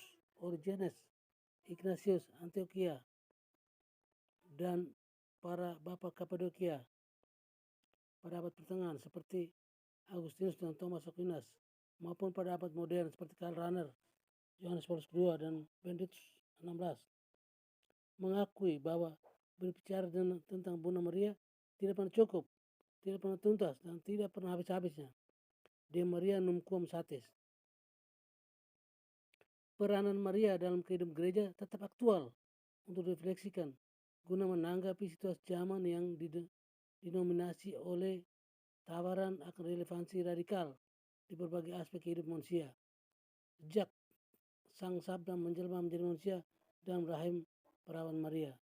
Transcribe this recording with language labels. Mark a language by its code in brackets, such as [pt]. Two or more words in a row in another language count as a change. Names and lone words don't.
[id] Origenes, Ignatius Antioquia, dan para bapak Kapadokia pada abad pertengahan seperti Agustinus dan Thomas Aquinas, maupun pada abad modern seperti Karl Rahner, Yohanes Paulus II, dan Benedictus XVI, mengakui bahwa berbicara tentang Bunda Maria tidak pernah cukup, tidak pernah tuntas, dan tidak pernah habis-habisnya. [la] De Maria num quam satis. [id] Peranan Maria dalam kehidupan gereja tetap aktual untuk direfleksikan guna menanggapi situasi zaman yang dinominasi oleh tawaran akan relevansi radikal di berbagai aspek kehidupan manusia. Sejak Sang Sabda menjelma menjadi manusia dalam rahim perawan Maria.